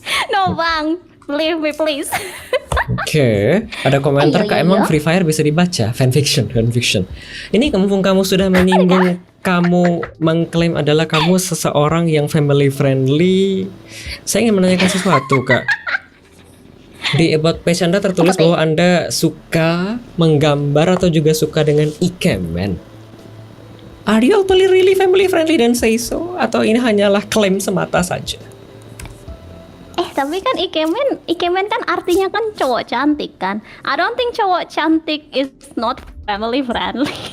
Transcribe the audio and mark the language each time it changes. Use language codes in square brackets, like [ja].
[en] No bang, believe me please. [id] Oke, ada komentar kak, emang Free Fire bisa dibaca fanfiction. Ini mumpung kamu sudah menyinggung, kamu mengklaim adalah kamu seseorang yang family friendly. Saya ingin menanyakan sesuatu kak. Di about page Anda tertulis bahwa Anda suka menggambar atau juga suka dengan ikemen. [en] Are you actually really family friendly dan say so? [id] Atau ini hanyalah klaim semata saja? Tapi kan ikemen kan artinya kan cowok cantik kan. [en] I don't think cowok cantik is not family friendly.